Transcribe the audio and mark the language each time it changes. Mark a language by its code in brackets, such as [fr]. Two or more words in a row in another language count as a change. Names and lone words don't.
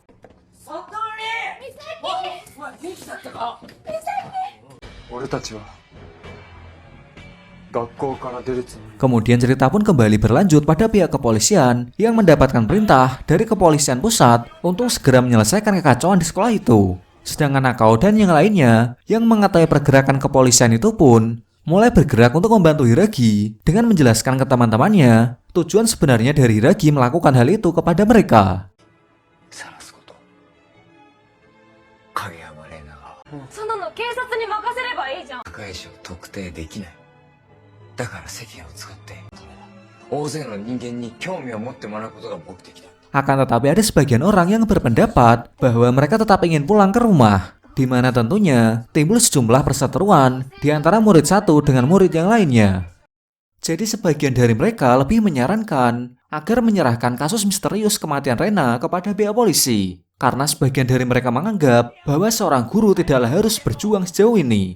[id] Kemudian cerita pun kembali berlanjut pada pihak kepolisian yang mendapatkan perintah dari kepolisian pusat untuk segera menyelesaikan kekacauan di sekolah itu. Sedangkan Nakao dan yang lainnya yang mengetahui pergerakan kepolisian itu pun mulai bergerak untuk membantu Hiragi dengan menjelaskan ke teman-temannya tujuan sebenarnya dari Hiragi melakukan hal itu kepada mereka. [ja] そんなの警察に任せればいいじゃん。加害者を特定できない。だから世間を使って大勢の人間に興味を持ってもらうことが目的だ。 [id] Akan tetapi ada sebagian orang yang berpendapat bahwa mereka tetap ingin pulang ke rumah, di mana tentunya timbul sejumlah perseteruan di antara murid satu dengan murid yang lainnya. Jadi sebagian dari mereka lebih menyarankan agar menyerahkan kasus misterius kematian Rena kepada pihak polisi, karena sebagian dari mereka menganggap bahwa seorang guru tidaklah harus berjuang sejauh ini.